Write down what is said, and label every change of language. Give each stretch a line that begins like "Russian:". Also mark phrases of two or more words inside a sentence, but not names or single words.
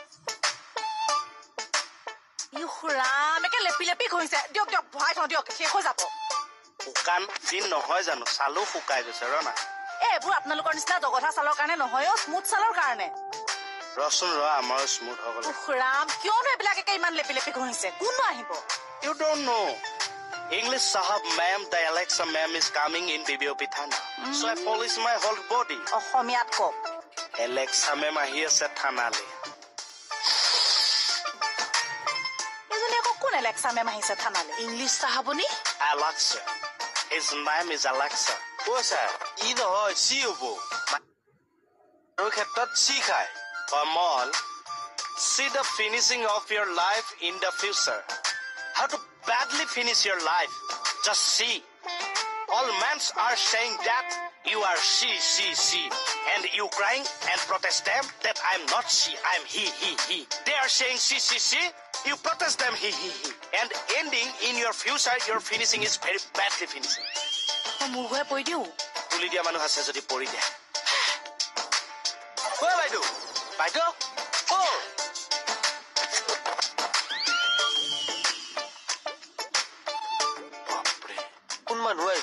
Assamese: ৰাম একে লেপি লেপি ঘঁহিছে দিয়ক দিয়ক ভৰাই থওঁ দিয়ক শেষ হৈ যাব শুকান দিন নহয় জানো চালো শুকাই গৈছে ৰ না এইবোৰ আপোনালোকৰ নিচিনা জগঠা চালৰ কাৰণে নহয় অ স্মুথ চালৰ কাৰণে ৰচোন ৰ আমাৰো স্মুথ হৈ গ'ল ৰাম কিয়নো এইবিলাক একে ইমান লেপি লেপি ঘঁহিছে কোননো আহিব
English: You don't know. English Sahab ma'am, the Alexa ma'am is coming in BBOP Thana. So I polish my whole body.
Assamese: অসমীয়াত কওক এলেক্সা মেম আহি আছে থানালৈ. এজনী আকৌ কোন এলেক্সা মেম আহিছে থানালে ইংলিছ চাহাবনি
English: Alexa. His name is Alexa.
Assamese: অ ছাৰ ই নহয় চি হ'ব আৰু ক্ষেত্ৰত চি খায়
English: Kamal, see the finishing of your life in the future. How to badly finish your life. Just see. All men are saying that you are she. And you crying and protest them that I'm not she, I'm he. They are saying she. You protest them he. And ending in your future, your finishing is very badly finishing.
Assamese: মোৰ ঘৰে পৰি দিওঁ তুলি দিয়া মানুহ আছে যদি পৰি দিয়া ঐ বাইদেউ বাইদেউ অ বাপৰে কোন মানুহ আহিব